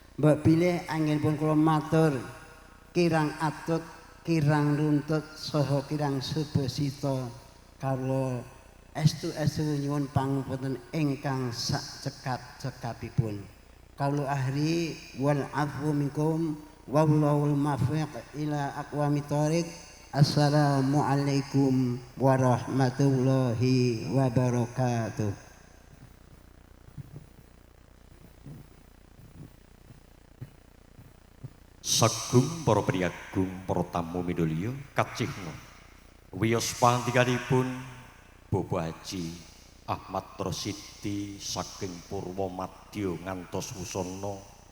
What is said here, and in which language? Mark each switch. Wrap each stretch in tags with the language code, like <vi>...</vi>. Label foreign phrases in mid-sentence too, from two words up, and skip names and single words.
<jv>Mbok bilih anggenipun kula matur kirang atut, kirang runtut saha kirang subasita kawula estu nyuwun pangapunten ingkang sak cekap-cekapipun.</jv> <ar>Kawula أهل العفو منكم والله الموفق إلى أقوم الطريق. السلام عليكم ورحمة الله وبركاته.</ar> <jv>Sagung para priyagung para tamu midulya kacihna wiyos pangandikanipun Bapak Haji Ahmad Rosidi saking Purwomadya ngantos wusana</jv>